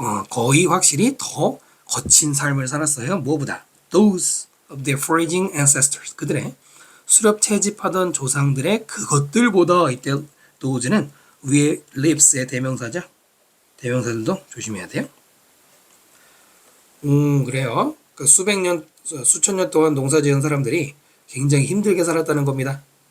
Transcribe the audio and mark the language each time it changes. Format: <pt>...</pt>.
<ko>거의 확실히 더 거친 삶을 살았어요. 뭐보다?</ko> <en>Those of their foraging ancestors.</en> <ko>그들의 수렵 채집하던 조상들의 그것들보다 이때 those는 위에 lives의 대명사죠. 대명사들도 조심해야 돼요. 그래요. 그 수천 년 동안 농사 지은 사람들이 굉장히 힘들게 살았다는 겁니다.</ko>